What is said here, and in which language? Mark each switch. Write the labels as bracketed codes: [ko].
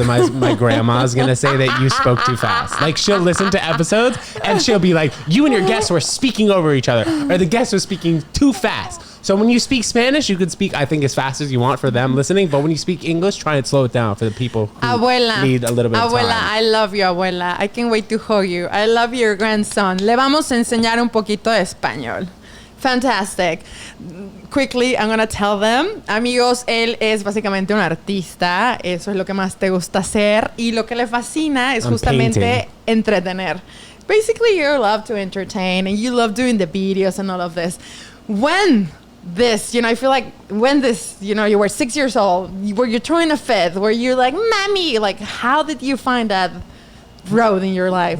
[en] Otherwise, my grandma's going to say that you spoke too fast. Like, she'll listen to episodes and she'll be like, you and your guests were speaking over each other, or the guest was speaking too fast. So when you speak Spanish, you could speak, I think, as fast as you want for them listening. But when you speak English, try and slow it down for the people who need a little bit of time. Abuela, I love you, abuela. I can't wait to hug you. I love your grandson. [es] Le vamos a enseñar un poquito de español. [en] Fantastic. Quickly, I'm going to tell them. [es] Amigos, él es básicamente un artista. Eso es lo que más te gusta hacer. Y lo que le fascina es justamente entretener. [en] Basically, you love to entertain and you love doing the videos and all of this. When this, I feel like when this, you were 6 years old, were you throwing a fit? Were you like, mommy? Like, how did you find that road in your life?